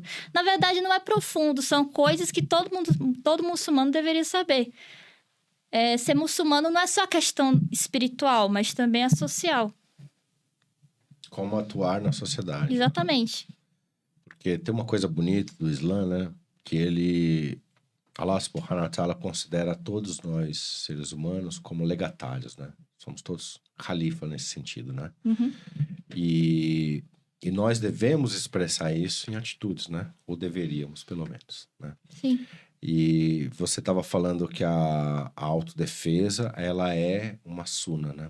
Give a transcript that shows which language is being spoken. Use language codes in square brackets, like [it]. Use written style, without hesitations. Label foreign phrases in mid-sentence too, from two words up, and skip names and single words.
[pt] Na verdade, não é profundo, são coisas que todo muçulmano deveria saber. Ser muçulmano não é só questão espiritual, mas também é social. Como atuar na sociedade. Exatamente. Porque tem uma coisa bonita do Islã, né? Que [ar] الله سبحانه وتعالى [pt] considera todos nós, seres humanos, como legatários, né? Somos todos califa nesse sentido, né? Uhum. E nós devemos expressar isso em atitudes, né? Ou deveríamos, pelo menos, né? Sim. E você estava falando que a autodefesa, ela é uma suna, né?